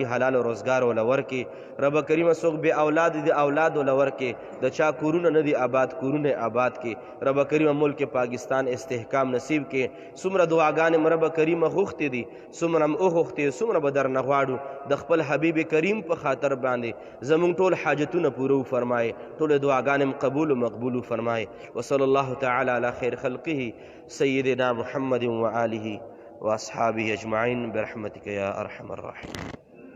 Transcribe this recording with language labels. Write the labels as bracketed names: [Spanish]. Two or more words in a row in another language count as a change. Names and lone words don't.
[Pashto] حلال روزګار وله ورکړي رب کریم څوک بې اولاد دي اولاد وله ورکړي د چا کورونه نه دي آباد کورونه آباد کې رب کریم ملک پاکستان استحکام نصیب کې څومره دعاګانې رب کریم غوښتې دي څومره هم وغوښتې څومره به درنه غواړو د خپل حبیب کریم په خاطر باندې زمونږ ټول حاجتونه پورو فرمایي ټولې دعاګانې قبول و مقبول فرمائے [Arabic] وصلی اللہ تعالی علی خیر خلقہ سیدنا محمد وآلہ واصحابہ اجمعین برحمتک یا ارحم الراحمین